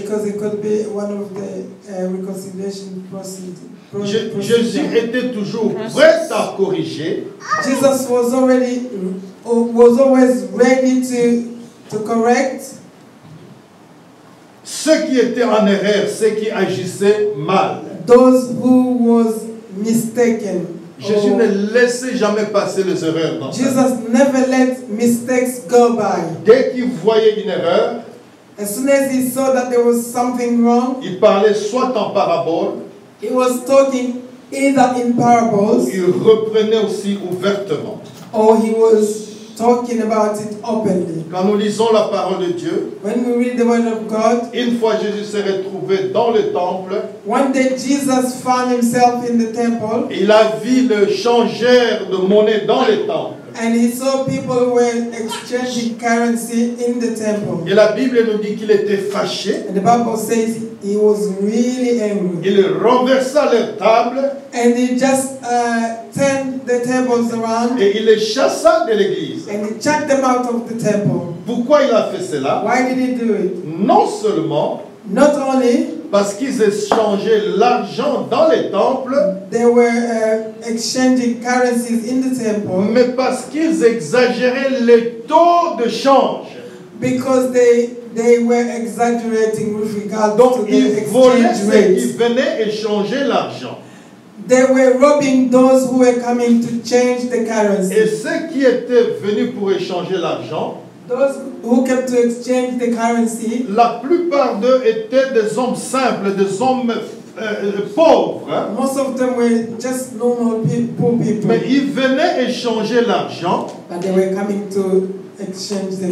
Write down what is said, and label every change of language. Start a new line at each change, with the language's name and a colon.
English: because it could be one of the reconciliation procedures.
French: Jésus était toujours prêt à corriger,
English: Jesus was always ready to correct
French: ceux qui étaient en erreur, ceux qui agissaient mal.
English: those who was mistaken.
French: Jésus ne laissait jamais passer les erreurs dans sa vie.
English: Jesus never let mistakes go by.
French: Dès qu'il voyait une erreur,
English: As soon as he saw that there was something wrong,
French: il parlait soit en parabole,
English: he was talking either in parables
French: il reprenait aussi ouvertement.
English: or he was talking about it openly.
French: Quand nous lisons la parole de Dieu,
English: When we read the word of God,
French: une fois Jésus s'est retrouvé dans le temple,
English: one day Jesus found himself in the temple
French: il a vu le changeur de monnaie dans le temple.
English: and he saw people who were exchanging currency in the temple.
French: Et la Bible nous dit qu'il était fâché.
English: And the Bible says he was really angry.
French: Il renversa leur table
English: And he just turned the tables around
French: et il les chassa de l'église.
English: and he chucked them out of the temple.
French: Pourquoi il a fait cela?
English: Why did he do it?
French: Non seulement
English: Not only
French: parce qu'ils échangeaient l'argent dans les temples,
English: they were exchanging currencies in the temple,
French: mais parce qu'ils exagéraient les taux de change.
English: because they were exaggerating with regard to
French: Donc
English: the
French: ils volaient
English: exchange
French: ceux qui
English: rates.
French: venaient échanger l'argent.
English: They were robbing those who were coming to change the
French: Et
English: currency.
French: ceux qui étaient venus pour échanger l'argent,
English: Those who came to exchange the currency,
French: la plupart d'eux étaient des hommes simples, des hommes pauvres. Hein.
English: most of them were just normal poor people.
French: Mais ils venaient échanger l'argent
English: But they were coming to exchange the